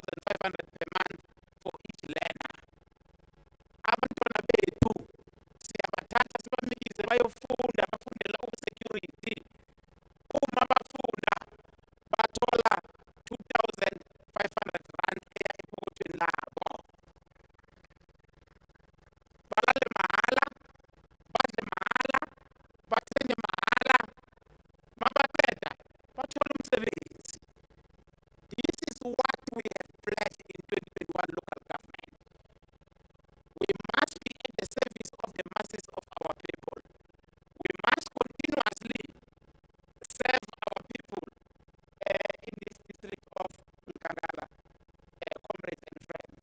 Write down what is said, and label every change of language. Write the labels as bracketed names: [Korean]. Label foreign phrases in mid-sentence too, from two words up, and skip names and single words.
[English] 500 per month for each learner. [Zulu] Abantwana bethu siyabathatha sibanikeze bayofunda bafundela security. Uma bafunda bathola 2,500 rand eya epokothweni labo. Balale mahala, badle mahala, bathenge mahala, mabaqeda bathola umsebenzi. [English] This is what we have pledged in 2021 local government. We must be at the service of the masses of our people. We must continuously serve our people in this district of Nkangala, comrades and friends.